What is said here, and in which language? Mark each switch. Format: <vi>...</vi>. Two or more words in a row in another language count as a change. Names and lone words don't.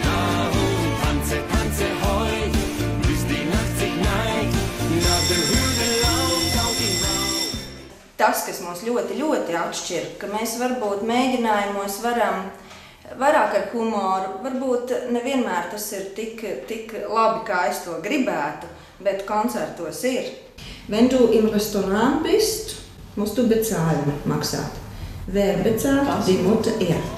<lv>Tas, kas mūs ļoti, ļoti atšķir, ka mēs varbūt mēģinājumos varam vairāk ar humoru, varbūt nevienmēr tas ir tik labi, kā es to gribētu, bet koncertos ir.</lv> <de>Wenn du im Restaurant bist, musst du bezahlen, maksāt. Wer bezahlt, die Mutter ehrt.</de>